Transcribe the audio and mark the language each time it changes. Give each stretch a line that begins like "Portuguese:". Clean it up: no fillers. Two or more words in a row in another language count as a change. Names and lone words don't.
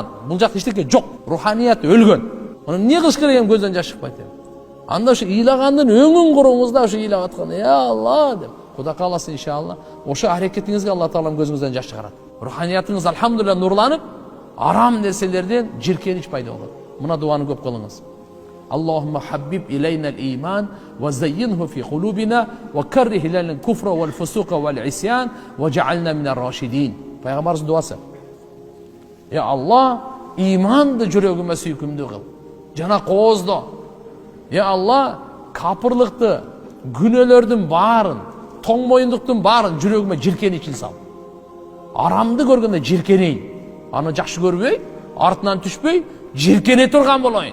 Kyrgyz: Бул жакта эчтеке жок, руханият өлгөн. Аны эмне кылыш керек экен көздөн жаш чыкпайт экен? Анда ушу ыйлагандын өңүн куруңуз да, ушу ыйлап аткан, я Алла деп. Кудай кааласа иншалла, ошо аракетиңизге Алла Таалам көзүңүздөн жаш чыгарат. Руханиятыңыз алхамдулилlah нурланып, арам нерселерден жиркенич пайда болот. Мына дуаны көп кылыңыз.
Arabic: اللهم حبب إلينا الإيمان وزينه في قلوبنا وكره إلينا الكفر والفسوق والعصيان واجعلنا من الراشدين.
Kyrgyz: Пайгамбарыбыздын дуасы. Я Алла, иманды жүрөгүмө сүйкүмдүү кыл. Жана кооздо. Я Алла, капырлыкты, күнөөлөрдүн баарын, тоң моюндуктун баарын жүрөгүмө жиркеничин сал. Арамды көргөндө жиркенейин. Аны жакшы көрбөй, артынан түшпөй, жиркене турган болоюн.